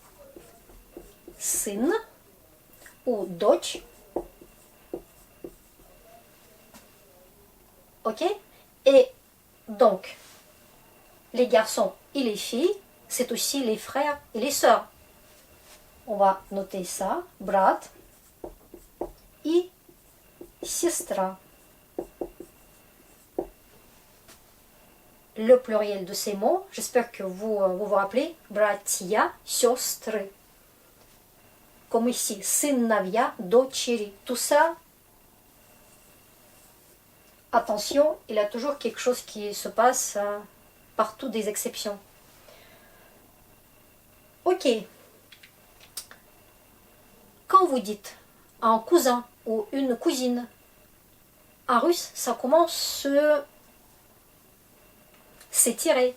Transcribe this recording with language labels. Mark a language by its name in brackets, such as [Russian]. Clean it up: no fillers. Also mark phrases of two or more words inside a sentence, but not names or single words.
[Russian] Сын ou дочь. [French] Ok? Et donc, les garçons et les filles, c'est aussi les frères et les sœurs. On va noter ça. [Russian] Брат и сестра. [French] Le pluriel de ces mots, j'espère que vous vous rappelez, [Russian] братья, сестры. [French] Comme ici, [Russian] сыновья, дочери. [French] Tout ça, attention, il y a toujours quelque chose qui se passe, partout des exceptions. Ok. Quand vous dites un cousin ou une cousine, en russe, ça commence à s'étirer.